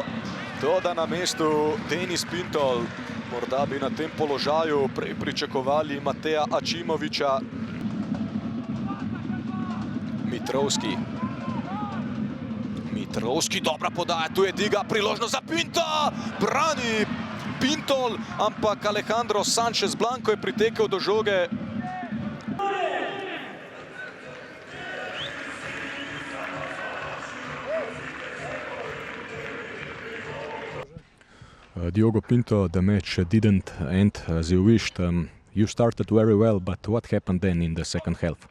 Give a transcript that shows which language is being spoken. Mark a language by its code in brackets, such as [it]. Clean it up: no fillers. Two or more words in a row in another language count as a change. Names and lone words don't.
[sl] Toda na mestu Denis Pintol. Morda bi na tem položaju pričakovali Mateja Ačimovića. Mitrovski, dobra podaja, tu je Diga, priložnost za Pinta. Brani Pintol, ampak Alejandro Sanchez Blanco je pritekel do žoge. [en] Diogo Pinto, the match didn't end as you wished. You started very well, but what happened then in the second half?